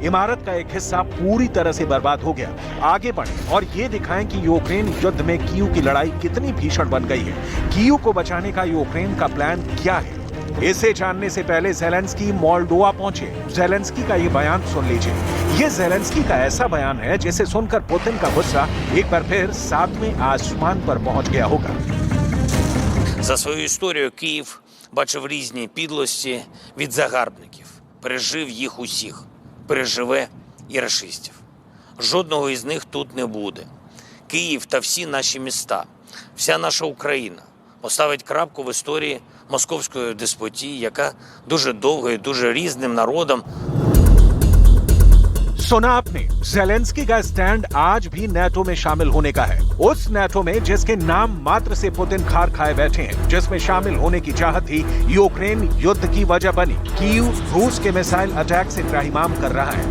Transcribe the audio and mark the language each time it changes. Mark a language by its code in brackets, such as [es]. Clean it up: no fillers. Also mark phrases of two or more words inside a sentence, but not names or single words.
[hi] इमारत का एक हिस्सा पूरी तरह से बर्बाद हो गया। आगे बढ़ें और ये दिखाएं कि यूक्रेन युद्ध में कीव की लड़ाई कितनी भीषण बन गई है। कीव को बचाने का यूक्रेन का प्लान क्या है, इसे जानने से पहले ज़ेलेंस्की मोल्डोवा पहुंचे। ज़ेलेंस्की का ये बयान सुन लीजिए। ये ज़ेलेंस्की का ऐसा बयान है जिसे सुनकर पुतिन का गुस्सा एक बार फिर 7वें आसमान पर पहुंच गया होगा। [uk] За свою історію Київ бачив різні підлості від загарбників. Пережив їх усіх. Переживе і рашистів. Жодного із них тут не буде. Київ та всі наші міста, вся наша Україна поставить крапку в історії московської деспотії, яка дуже довго і дуже різним народом. [hi] सुना आपने, ज़ेलेंस्की का स्टैंड आज भी नाटो में शामिल होने का है। उस नाटो में जिसके नाम मात्र से पुतिन खार खाए बैठे हैं, जिसमें शामिल होने की चाहत ही यूक्रेन युद्ध की वजह बनी। कीव रूस के [en] missile attack [hi] से त्राहिमाम कर रहा है।